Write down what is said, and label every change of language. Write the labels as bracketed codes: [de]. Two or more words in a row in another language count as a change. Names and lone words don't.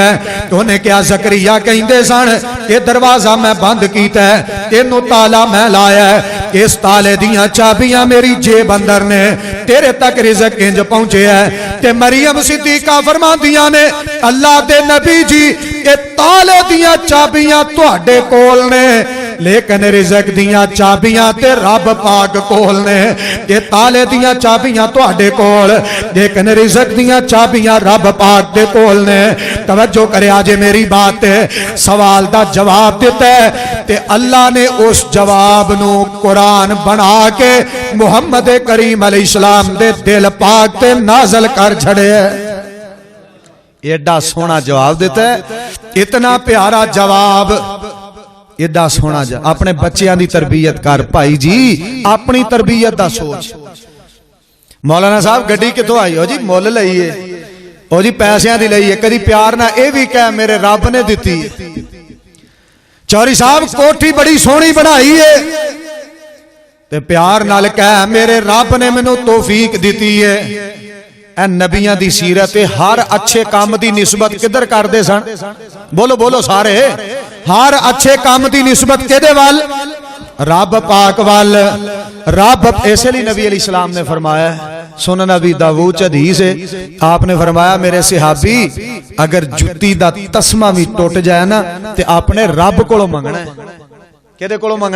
[pa] ہے تو نے کیا زکریا کہندے سن یہ دروازہ میں بند کیتا ہے اینو تالا میں لایا ہے اس تالے دیاں چابیاں میری جیب اندر نے تیرے تک رزق انج پہنچے ہے تے مریم صدیقہ فرماندیاں نے اللہ دے نبی جی یہ تالے دیاں چابیاں تواڈے کول نے لیکن رزق دیاں چابیاں تے رب پاک کول نے یہ تالے دیاں چابیاں تواڈے کول لیکن رزق دیاں چابیاں رب پاک دے کول نے توجہ کرے آجے میری بات تے سوال دا جواب دیتا ہے تے اللہ نے اس جواب نو قرآن بنا کے محمد کریم [ar] علیہ السلام [pa] دے دل پاک تے نازل کر چھڑے ہے ایڈا سونا جواب دیتا ہے اتنا پیارا جواب ایڈا سونا جا اپنے بچیاں دی تربیت کر بھائی جی اپنی تربیت دا سوچ مولانا صاحب گڈی کتوں آئی ہو جی مول لئیے او جی پیسیاں دی لئیے کدی پیار نہ اے بھی کہہ میرے رب نے دیتی ہے چوری صاحب کوٹھی بڑی سونی بنائی ہے تے پیار نال کہہ میرے رب نے مینوں توفیق دیتی ہے اے نبیاں دی سیرت ہر اچھے کام دی نسبت کدھر کر دے سن بولو بولو سارے ہر اچھے کام دی نسبت کدے وال رب پاک وال رب ایسے لئے نبی [ar] علیہ السلام [pa] نے فرمایا سنن ابی داؤد حدیث ہے آپ نے فرمایا میرے صحابی اگر جتی دا تسمہ بھی ٹوٹ جائے نا تے آپ نے رب کولو منگنا ہے کدے کولو منگنا